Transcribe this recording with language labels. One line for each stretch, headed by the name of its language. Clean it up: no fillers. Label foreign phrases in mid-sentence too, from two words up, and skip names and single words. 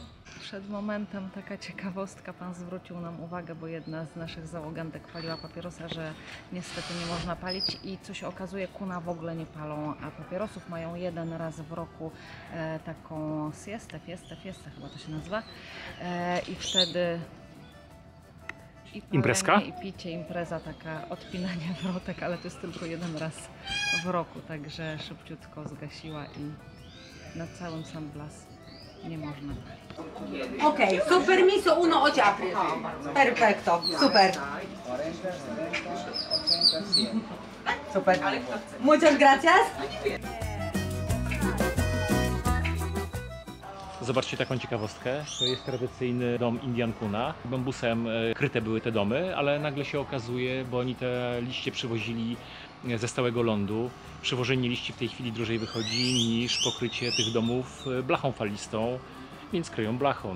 Polish: Przed momentem taka ciekawostka, pan zwrócił nam uwagę, bo jedna z naszych załogantek paliła papierosa, że niestety nie można palić i co się okazuje, kuna w ogóle nie palą, a papierosów mają jeden raz w roku taką fiestę chyba to się nazywa i wtedy i Imprezka? I picie, impreza taka, odpinanie wrotek, ale to jest tylko jeden raz w roku, także szybciutko zgasiła i na całym San Blas nie można.
Spanish: Ok, con permiso uno o apri. Perfecto, super. Super. Muchas gracias.
Polish: Zobaczcie taką ciekawostkę. To jest tradycyjny dom Indian Kuna. Bambusem kryte były te domy, ale nagle się okazuje, bo oni te liście przywozili ze stałego lądu. Przywożenie liści w tej chwili drożej wychodzi niż pokrycie tych domów blachą falistą, więc kryją blachą.